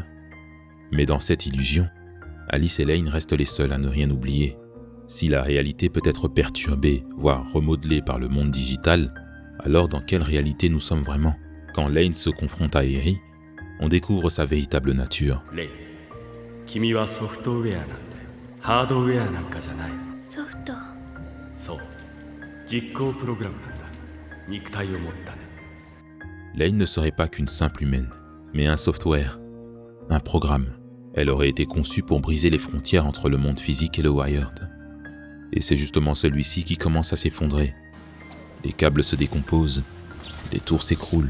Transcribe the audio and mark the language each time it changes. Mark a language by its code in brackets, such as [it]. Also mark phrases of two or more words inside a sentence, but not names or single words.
[fr] Mais dans cette illusion, Alice et Lane restent les seuls à ne rien oublier. Si la réalité peut être perturbée, voire remodelée par le monde digital, alors dans quelle réalité nous sommes vraiment ? Quand Lane se confronte à Eri, on découvre sa véritable nature. [ja] Lane, 君はソフトウェアなんで、ハードウェアなんかじゃない。ソフト。そう、実行プログラムなんだ。肉体を持ったね。 [fr] Lane ne serait pas qu'une simple humaine, mais un software, un programme. Elle aurait été conçue pour briser les frontières entre le monde physique et le Wired. Et c'est justement celui-ci qui commence à s'effondrer. Les câbles se décomposent, les tours s'écroulent.